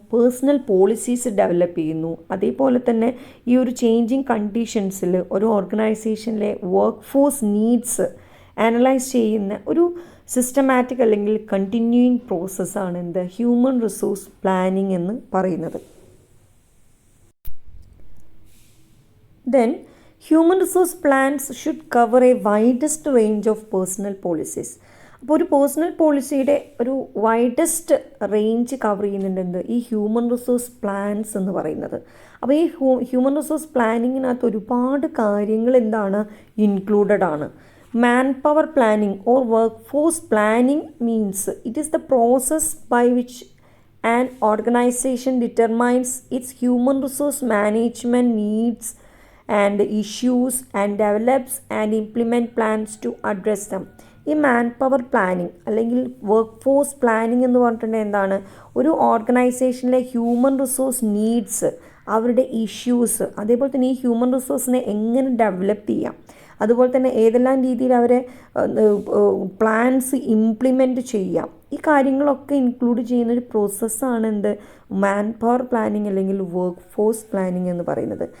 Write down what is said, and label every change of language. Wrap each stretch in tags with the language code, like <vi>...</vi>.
<ml>Personal policies develop ചെയ്യുന്നു. അതേപോലെ തന്നെ ഈ ഒരു ചേഞ്ചിങ് കണ്ടീഷൻസിൽ ഒരു ഓർഗനൈസേഷനിലെ വർക്ക് ഫോഴ്സ് നീഡ്സ് അനലൈസ് ചെയ്യുന്ന ഒരു സിസ്റ്റമാറ്റിക് അല്ലെങ്കിൽ കണ്ടിന്യൂയിങ് പ്രോസസ്സാണ് എന്ത് ഹ്യൂമൻ റിസോഴ്സ് പ്ലാനിങ് എന്ന് പറയുന്നത്.</ml> <en>Then, human resource plans should cover a widest range of personal policies.</en> <ml>അപ്പോൾ ഒരു പേഴ്സണൽ പോളിസിയുടെ ഒരു വൈഡസ്റ്റ് റേഞ്ച് കവർ ചെയ്യുന്നുണ്ട് ഈ ഹ്യൂമൻ റിസോഴ്സ് പ്ലാൻസ് എന്ന് പറയുന്നത്. അപ്പോൾ ഈ ഹ്യൂമൻ റിസോഴ്സ് പ്ലാനിങ്ങിനകത്ത് ഒരുപാട് കാര്യങ്ങൾ എന്താണ് ഇൻക്ലൂഡഡ് ആണ്.</ml> <en>Manpower planning or workforce planning means it is the process by which an organization determines its human resource management needs and issues and develops and implement plans to address them.</en> <ml>ഈ man power planning അല്ലെങ്കിൽ work force planning എന്ന് പറഞ്ഞിട്ടുണ്ടെങ്കിൽ എന്താണ്? ഒരു ഓർഗനൈസേഷനിലെ human resource needs, അവരുടെ issues, അതേപോലെ തന്നെ ഈ ഹ്യൂമൻ റിസോഴ്സിനെ എങ്ങനെ ഡെവലപ്പ് ചെയ്യാം, അതുപോലെ തന്നെ ഏതെല്ലാം രീതിയിൽ അവരെ പ്ലാൻസ് ഇംപ്ലിമെൻറ്റ് ചെയ്യാം, ഈ കാര്യങ്ങളൊക്കെ ഇൻക്ലൂഡ് ചെയ്യുന്ന ഒരു പ്രോസസ്സാണ് എന്ത് മാൻ പവർ പ്ലാനിങ് അല്ലെങ്കിൽ വർക്ക് ഫോഴ്സ് പ്ലാനിങ് എന്ന് പറയുന്നത്.</ml>